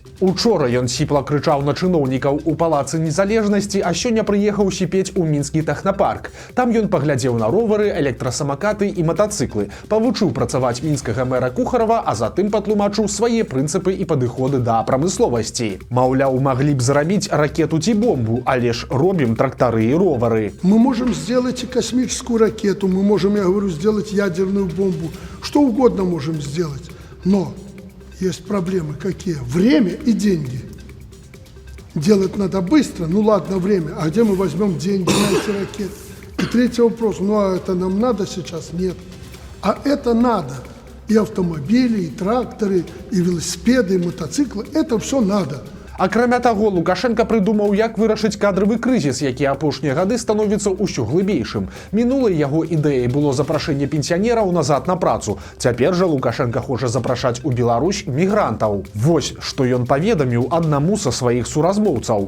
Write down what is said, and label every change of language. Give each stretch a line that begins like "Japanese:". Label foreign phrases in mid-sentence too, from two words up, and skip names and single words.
Belarusian: Учора ён сіпла крычаў на чыноўнікаў у палацы незалежнасці, а сёння прыехаў сіпець у мінскі тэхнапарк. Там ён паглядзеў на ровары, электрасамакаты і матацыклы, павучыў працаваць мінскага мэра Кухарава, а затым патлумачыў свае прынцыпы і падыходы да прамысловасці. Маўляў, маглі б зрабіць ракету ці бомбу, але ж робім трактары і ровары.
Russian: Мы можем сделать и космическую ракету, мы можем, я говорю, сделать ядерную бомбу, что угодно можем сделать, но есть проблемы какие? Время и деньги. Делать надо быстро, ну ладно, время, а где мы возьмем деньги на эти ракеты? И третий вопрос, ну а это нам надо сейчас? Нет. А это надо. И автомобили, и тракторы, и велосипеды, и мотоциклы, это все надо.
Belarusian: Акрамя таго, Лукашенко прыдумаў, як вырашыць кадравы крызіс, які апошнія гады становіцца ўсё глыбейшым. Мінулай яго ідэяй было запрашэнне пенсіянераў назад на працу. Цяпер жа Лукашенко хоча запрашаць у Беларусь мігрантаў. Вось, што ён паведаміў аднаму са сваіх суразмоўцаў.